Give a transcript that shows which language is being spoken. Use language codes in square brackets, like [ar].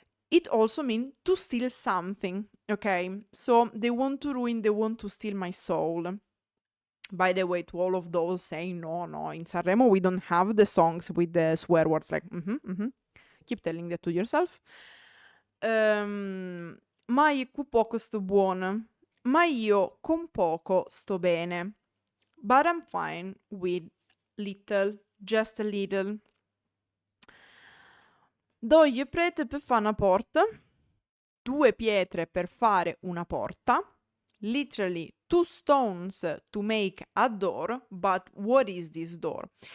[en] it also means to steal something, okay? So they want to ruin, they want to steal my soul. By the way, to all of those saying, no, in Sanremo we don't have the songs with the swear words, like, keep telling that to yourself. [it] Ma io con poco sto buono, ma io con poco sto bene. [en] But I'm fine with little, just a little. [it] Due prete per fare una porta, 2 pietre per fare una porta, [en] literally 2 stones to make a door, but what is this door?